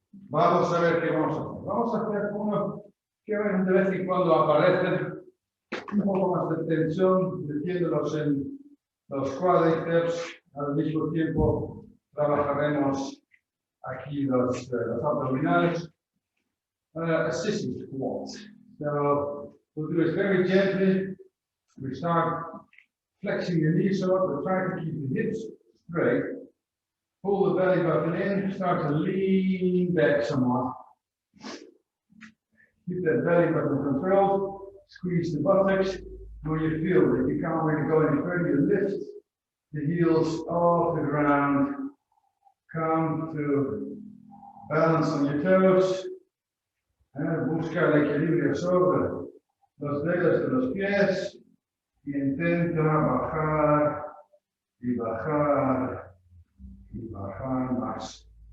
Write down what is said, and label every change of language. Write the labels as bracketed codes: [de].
[es] Vamos a ver qué vamos a hacer. Vamos a hacer uno que de vez en cuando aparece un poco más de tensión, metiéndolos en los cuádriceps. Al mismo tiempo trabajaremos aquí los abdominales. [en] A sissy squat. So we'll do it very gently. We start flexing the knees up. We're trying to keep the hips straight. Pull the belly button in. Start to lean back somewhat. Keep that belly button controlled. Squeeze the buttocks. When you feel that you can't really go any further, you lift the heels off the ground. Come to balance on your toes. [es] Busca el equilibrio sobre los dedos de los pies. Y intenta bajar y bajar y bajar más.